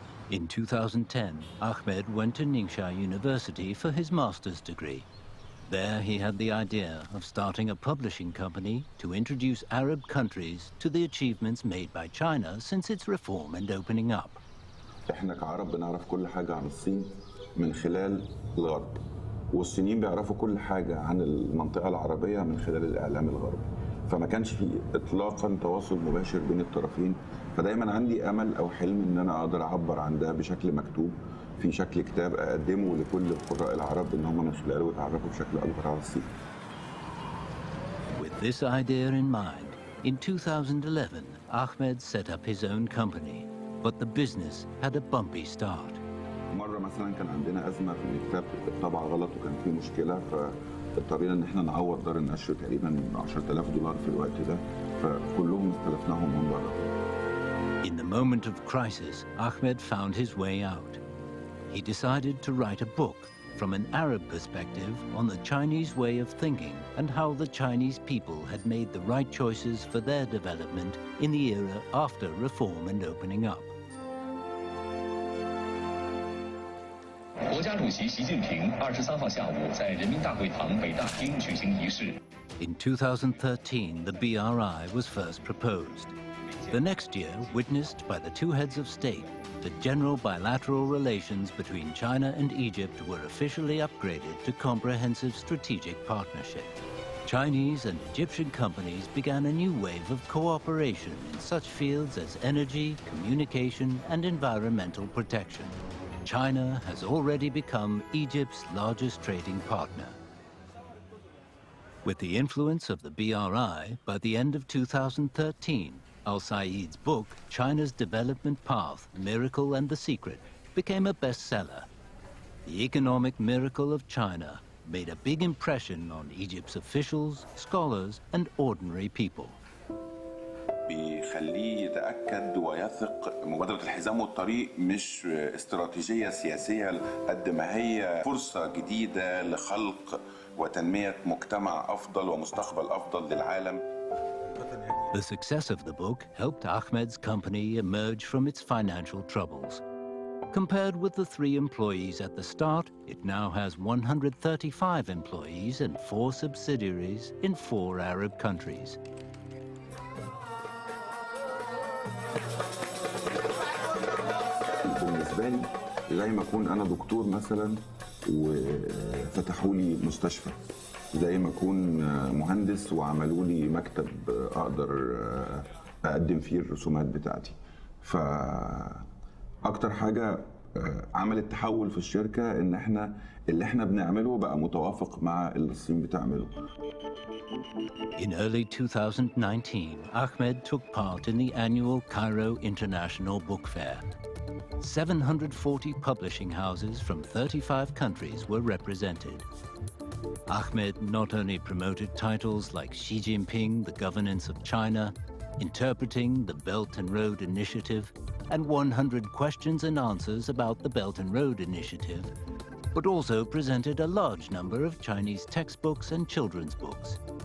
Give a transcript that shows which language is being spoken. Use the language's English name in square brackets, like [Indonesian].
[English] In 2010, Ahmed went to Ningxia University for his master's degree. There he had the idea of starting a publishing company to introduce Arab countries to the achievements made by China since its reform and opening up. [Arabic] احنا كعرب بنعرف كل حاجه عن الصين من خلال الغرب والصينيين بيعرفوا كل حاجه عن المنطقه العربيه من خلال الاعلام الغربي فما كانش في اطلاقا تواصل مباشر بين الطرفين فدايما عندي امل او حلم ان انا اقدر اعبر عن ده بشكل مكتوب في شكل كتاب اقدمه لكل القراء العرب ان هم من خلاله يتعرفوا بشكل اكبر على الصين. [English] With this idea in mind, in 2011, Ahmed set up his own company. But the business had a bumpy start. [Arabic] مرة مثلا كان عندنا أزمة في الكتاب الطبع غلط وكان في مشكلة فاضطرينا إن إحنا نعوض دار النشر تقريبا $10,000 في الوقت ده فكلهم استلفناهم من بره. [English] In the moment of crisis, Ahmed found his way out. He decided to write a book from an Arab perspective on the Chinese way of thinking and how the Chinese people had made the right choices for their development in the era after reform and opening up. [Chinese] 国家主席习近平23号下午在人民大会堂北大厅举行仪式。 [English] In 2013, the BRI was first proposed. The next year witnessed by the two heads of state that general bilateral relations between China and Egypt were officially upgraded to comprehensive strategic partnership. Chinese and Egyptian companies began a new wave of cooperation in such fields as energy, communication, and environmental protection. China has already become Egypt's largest trading partner. With the influence of the BRI, by the end of 2013, Al-Said's book, China's Development Path, Miracle and the Secret, became a bestseller. The economic miracle of China made a big impression on Egypt's officials, scholars, and ordinary people. [Arabic] بيخليه يتأكد ويثق مبادرة الحزام والطريق مش استراتيجية سياسية قد ما هي فرصة جديدة لخلق وتنمية مجتمع أفضل ومستقبل أفضل للعالم. [English] The success of the book helped Ahmed's company emerge from its financial troubles. Compared with the 3 employees at the start, it now has 135 employees and 4 subsidiaries in 4 Arab countries. [Arabic] بالنسبة لي زي ما أكون أنا دكتور مثلا وفتحوا لي مستشفى زي ما أكون مهندس وعملوا لي مكتب أقدر أقدم فيه الرسومات بتاعتي فأكتر حاجة عملت تحول في الشركة إن إحنا اللي إحنا بنعمله بقى متوافق مع اللي الصين بتعمله. [English] In early 2019, Ahmed took part in the annual Cairo International Book Fair. 740 publishing houses from 35 countries were represented. Ahmed not only promoted titles like Xi Jinping, the Governance of China, Interpreting the Belt and Road Initiative, and 100 questions and answers about the Belt and Road Initiative, but also presented a large number of Chinese textbooks and children's books.